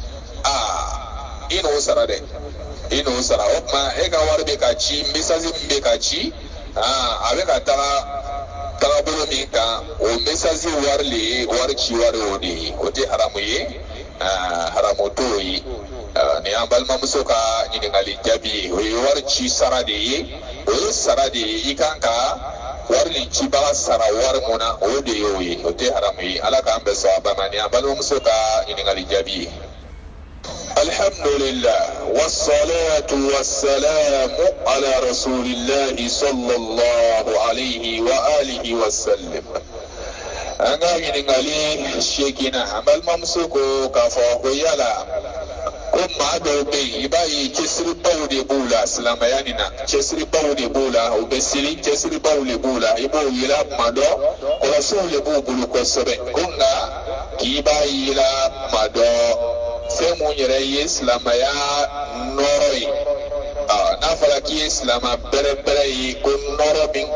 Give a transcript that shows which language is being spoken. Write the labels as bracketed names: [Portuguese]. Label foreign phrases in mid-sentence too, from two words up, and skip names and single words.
[Bambara] i n'o sara dɛ i n'o sara o tuma e ka wari bɛ ka ci message min bɛ ka ci a bɛ ka tagabolo min kan o message wari le ye wari ci wari o de ye o tɛ haramu ye haramu t'o ye ni an balimamuso ka ɲininkali jaabi ye o ye wari ci sara de ye o ye sara de ye i kan ka wari nin cibaga sara wari mun na o de ye o ye o tɛ haramu ye ala k'an bɛn sawaba ma ni an balimamuso ka ɲininkali jaabi ye [Arabic] الحمد لله والصلاة والسلام على رسول الله صلى الله عليه وآله وسلم [Bambara] an ka ɲininkali seegina an balimamuso ko k'a fɔ ko yala ko maa dɔw bɛ yen i b'a ye cɛsiribaw de b'u la silamɛya nin na cɛsiribaw de b'u la u bɛ seli cɛsiribaw de b'u la i b'o yela kuma dɔ kɔlɔsiw de b'u bolo kosɛbɛ ko nka k'i b'a yela kuma dɔ fɛn mun yɛrɛ ye silamɛya nɔrɔ ye n'a fɔra k'i ye silama bɛrɛbɛrɛ ye ko nɔrɔ min